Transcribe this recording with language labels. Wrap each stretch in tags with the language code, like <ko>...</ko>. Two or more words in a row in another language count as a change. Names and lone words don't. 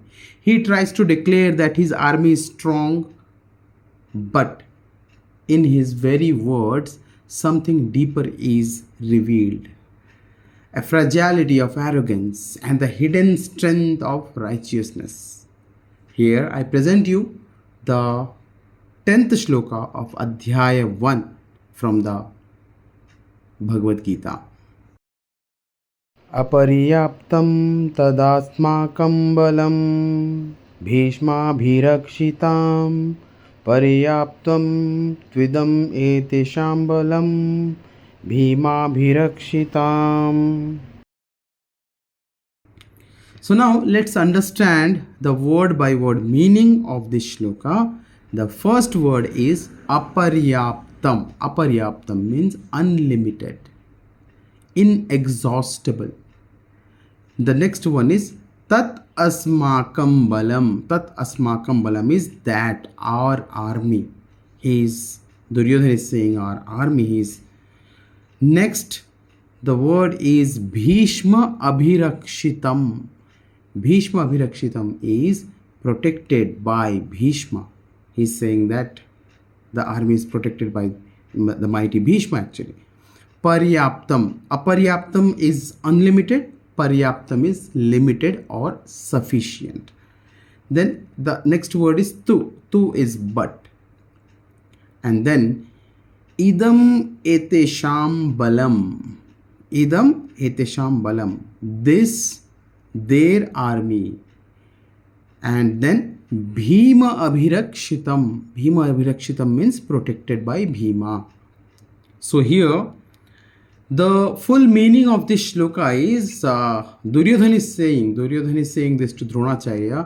<en>He tries to declare that his army is strong, but in his very words, something deeper is revealed. A fragility of arrogance and the hidden strength of righteousness. Here I present you the 10th shloka of Adhyay 1 from the Bhagavad Gita.</en> <sa>Aparyāptaṁ tadasmākaṁ balaṁ bhīṣmābhirakṣitam paryāptaṁ idam eteṣāṁ balaṁ bhīmābhirakṣitam.</sa> <en>So now let's understand the word by word meaning of this shloka. The first word is aparyāptaṁ. Aparyāptaṁ means unlimited, inexhaustible. The next one is</en> <sa>tat asmākaṁ balaṁ. Tat asmākaṁ balaṁ</sa> <en>is that our army. Duryodhana is saying our army is. Next, the word is bhīṣmābhirakṣitam. Bhīṣmābhirakṣitam is protected by Bhishma. He's saying that the army is protected by the mighty Bhishma actually. Paryāptaṁ. Aparyāptaṁ is unlimited. Paryāptaṁ is limited or sufficient. Then the next word is tu. Tu is but. And then</en> <sa>idam eteṣāṁ balaṁ. Idam eteṣāṁ balaṁ.</sa> <en>This, their army. And then bhīmābhirakṣitam. Bhīmābhirakṣitam means protected by Bhima. So here the full meaning of this shloka is Duryodhana is saying this to Dronacharya.</en>